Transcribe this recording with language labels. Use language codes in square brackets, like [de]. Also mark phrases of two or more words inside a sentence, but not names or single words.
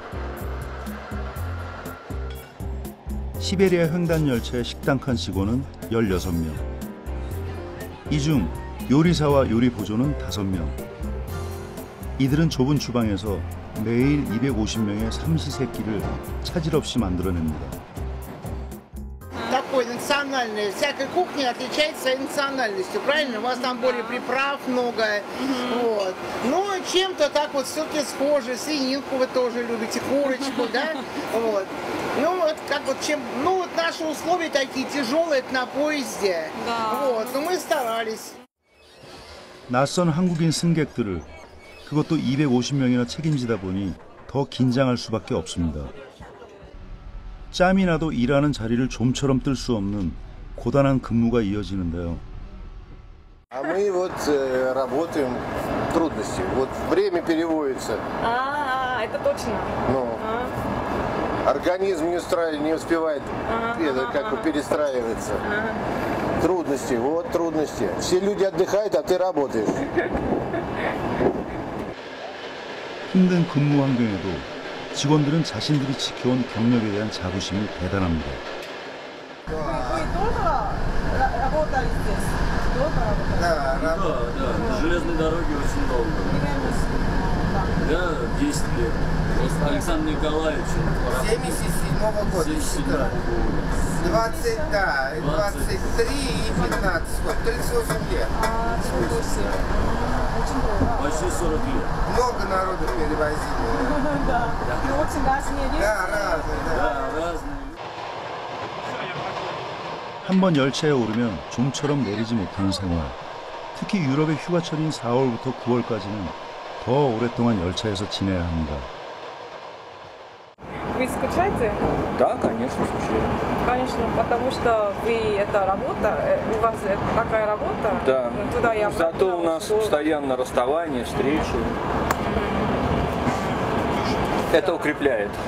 [ko] 시베리아 횡단 열차의 식당 칸 직원은 16명. 이 중 요리사와 요리 보조는 5명. 이들은 좁은 주방에서 매일 250명의 삼시세끼를 차질 없이 만들어냅니다. [ru] Такой национальной, всякой кухни отличается своей национальностью, правильно? У вас там более приправ много, вот. Но чем-то так вот все-таки схоже, свининку вы тоже любите, курочку, да, вот. Ну вот как вот чем, ну вот наши условия такие тяжелые на поезде, вот, но мы старались. [ko] 낯선 한국인 승객들을 그것도 250명이나 책임지다 보니 더 긴장할 수밖에 없습니다. 짬이 나도 일하는 자리를 좀처럼 뜰 수 없는 고단한 근무가 이어지는데요. [ru] А мы вот работаем трудности. Вот время переводится. Это точно. Ну, организм не успевает как бы перестраиваться. Трудности, вот трудности. Все люди отдыхают, а ты работаешь. [ko] 힘든 근무 환경에도 직원들은 자신들이 지켜온 경력에 대한 자부심이 대단합니다. [ru] Да, железные дороги очень долго. Да, 10 лет. Александр Николаевич. 77-го года. 20, да, 23 и 15, 38 лет. Почти 40 лет. Много народу перевозили. Да. И очень разные люди. Да, разные. Да, разные. [ko] 한번 열차에 오르면 좀처럼 내리지 못하는 생활. 특히 유럽의 휴가철인 4월부터 9월까지는 더 오랫동안 열차에서 지내야 합니다. [ru] Вы скучаете? Да, конечно, скучаю. Конечно, потому что вы это работа, у вас такая работа. Да. Туда я Зато у нас постоянно расставания, встречи. Это укрепляет.